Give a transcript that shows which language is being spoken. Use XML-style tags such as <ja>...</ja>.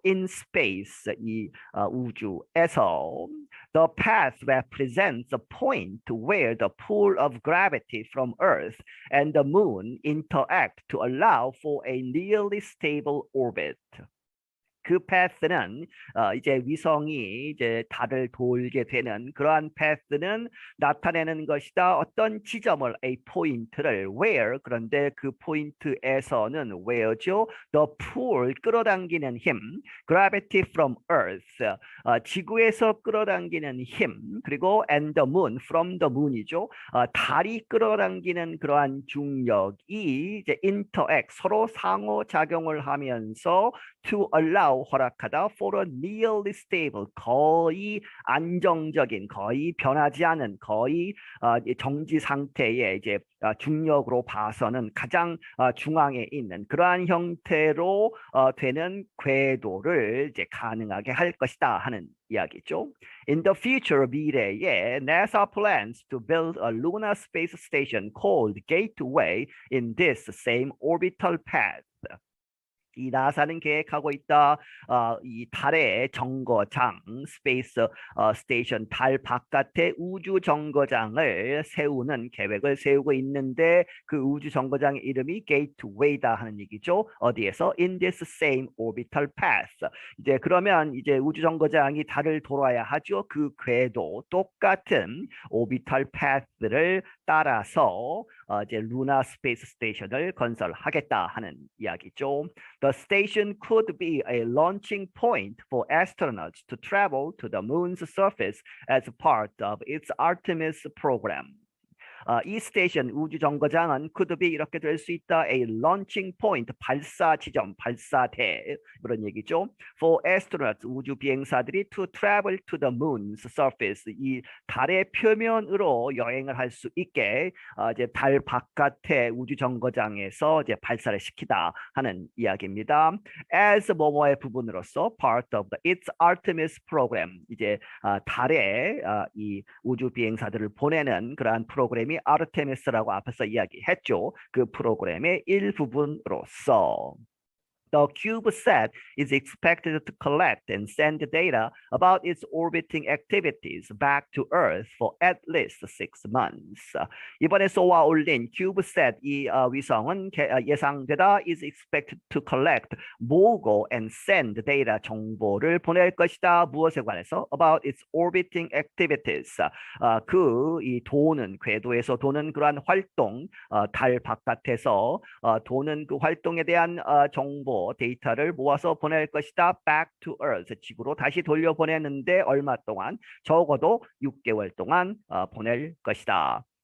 <en>In space,</en> <ko>이 우주에서</ko> <en>the path represents a point where the pull of gravity from Earth and the moon interact to allow for a nearly stable orbit.</en> <ko>그 패스는 이제 위성이 이제 달을 돌게 되는 그러한 패스는 나타내는 것이다. 어떤 지점을 a 포인트를 where 그런데 그 포인트에서는 where죠.</ko> <en>the pull</en> <ko>끌어당기는 힘,</ko> <en>gravity from Earth</en> <ko>지구에서 끌어당기는 힘 그리고</ko> <en>and the moon from the moon이죠.</en> <ko>달이 끌어당기는 그러한 중력이 이제 interact 서로 상호작용을 하면서</ko> <en>to allow</en> <ko>허락하다</ko> <en>for a nearly stable</en> <ko>거의 안정적인 거의 변하지 않은 거의 정지 상태의 이제 중력으로 봐서는 가장 중앙에 있는 그러한 형태로 되는 궤도를 이제 가능하게 할 것이다 하는 이야기죠.</ko> <en>In the future 미래에 NASA plans to build a lunar space station called Gateway in this same orbital path.</en> <ko>이 나사는 계획하고 있다. 이 달의 정거장, 스페이스 스테이션, 달 바깥에 우주 정거장을 세우는 계획을 세우고 있는데 그 우주 정거장의 이름이 게이트웨이다 하는 얘기죠. 어디에서?</ko> <en>In this same orbital path.</en> <ko>이제 그러면 이제 우주 정거장이 달을 돌아야 하죠. 그 궤도 똑같은 orbital path를 따라서 이제 루나 스페이스 스테이션을 건설하겠다 하는 이야기죠.</ko> <en>The station could be a launching point for astronauts to travel to the moon's surface as part of its Artemis program.</en> <ko>이 스테이션 우주 정거장은</ko> <en>could be</en> <ko>이렇게 될 수 있다.</ko> <en>A launching point</en> <ko>발사 지점, 발사대 그런 얘기죠.</ko> <en>For astronauts</en> <ko>우주 비행사들이</ko> <en>to travel to the moon's surface</en> <ko>이 달의 표면으로 여행을 할 수 있게 이제 달 바깥의 우주 정거장에서 이제 발사를 시키다 하는 이야기입니다. As 뭐뭐의 부분으로서</ko> <en>part of its Artemis program</en> <ko>이제 달에 이 우주 비행사들을 보내는 그러한 프로그램이 아르테미스라고 앞에서 이야기했죠. 그 프로그램의 일부분으로서</ko> <en>The CubeSat is expected to collect and send data about its orbiting activities back to Earth for at least 6 months.</en> <ko>이번에 쏘아 올린 CubeSat 이 위성은 예상되다</ko> <en>is expected to collect</en> <ko>모으고</ko> <en>and send data</en> <ko>정보를 보낼 것이다. 무엇에 관해서?</ko> <en>About its orbiting activities.</en> <ko>그 이 도는 궤도에서 도는 그러한 활동, 달 바깥에서 도는 그 활동에 대한 정보 데이터를 모아서 보낼 것이다.</ko> <en>Back to Earth.</en> <ko>지구로 다시 돌려보내는데 얼마 동안? 적어도 6개월 동안 보낼 것이다.</ko>